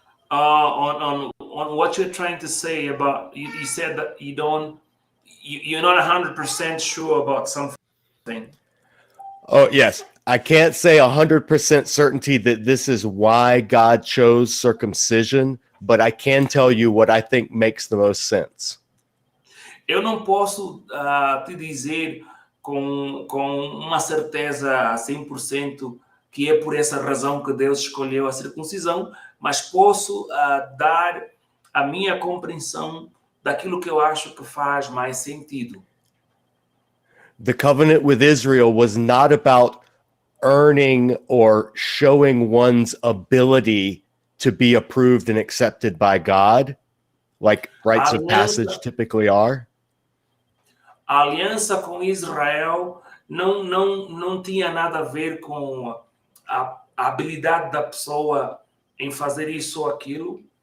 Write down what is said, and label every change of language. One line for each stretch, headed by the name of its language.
English: On what you're trying to say about you said that you're not 100% sure about something. Oh yes, I can't say 100% certainty that this is why God chose circumcision, but I can tell you what I think makes the most sense.
Portuguese: Eu não posso te dizer com uma certeza 100% que é por essa razão que Deus escolheu a circuncisão, mas posso dar a minha compreensão daquilo que eu acho que faz mais sentido.
English: The covenant with Israel was not about earning or showing one's ability to be approved and accepted by God, like rites of passage typically are.
Portuguese: A aliança com Israel não tinha nada a ver com a habilidade da pessoa em fazer isso ou aquilo.